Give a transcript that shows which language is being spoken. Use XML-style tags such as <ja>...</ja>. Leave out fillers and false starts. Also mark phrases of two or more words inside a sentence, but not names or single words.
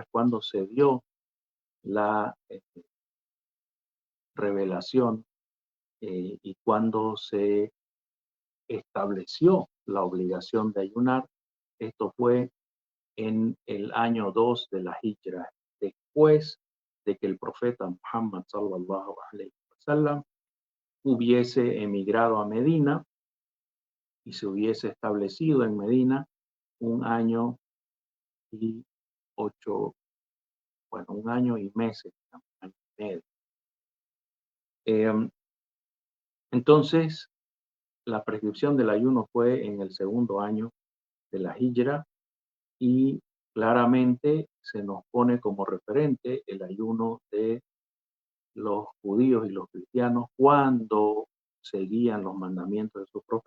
<es>¿Cuándo se dio la revelación y cuándo se estableció la obligación de ayunar? Esto fue en el año 2 de la Hijra, después de que el profeta Muhammad</es> <ar>صلى الله عليه وسلم</ar> <es>hubiese emigrado a Medina y se hubiese establecido en Medina un año y un año y meses, un año y medio. Entonces, la prescripción del ayuno fue en el segundo año de la Hijra y claramente se nos pone como referente el ayuno de los judíos y los cristianos cuando seguían los mandamientos de sus profetas.</es>